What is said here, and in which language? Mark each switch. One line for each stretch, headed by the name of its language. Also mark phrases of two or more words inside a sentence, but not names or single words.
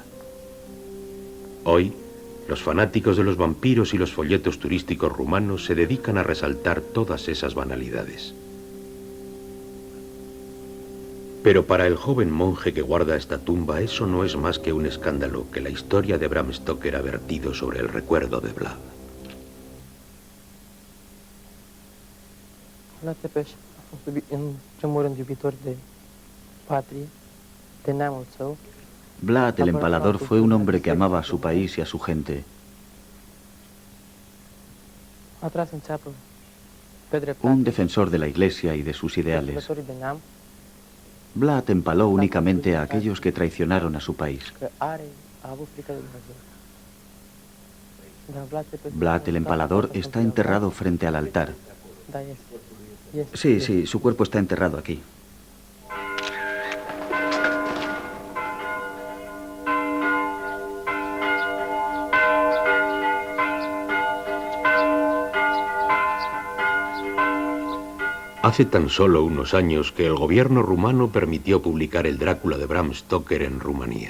Spanish: Hoy, los fanáticos de los vampiros y los folletos turísticos rumanos se dedican a resaltar todas esas banalidades. Pero para el joven monje que guarda esta tumba, eso no es más que un escándalo que la historia de Bram Stoker ha vertido sobre el recuerdo de Vlad.
Romanian: Vlad Tepes a fost, în primul rând, iubitor de patrie, de neamul său.
Spanish: Vlad el Empalador fue un hombre que amaba a su país y a su gente.
Romanian: A tras în țeapă pe dreptate.
Spanish: Un defensor de la Iglesia y de sus ideales.
Romanian: Lucrătorii de neam.
Spanish: Vlad empaló únicamente a aquellos que traicionaron a su país.
Romanian: Că a avut frică de Dumnezeu. Dar Vlad Tepes,
Spanish: Vlad el Empalador está enterrado frente al altar.
Romanian: Da, este.
Spanish: Sí, sí, su cuerpo está enterrado aquí. Hace tan solo unos años que el gobierno rumano permitió publicar el Drácula de Bram Stoker en Rumanía.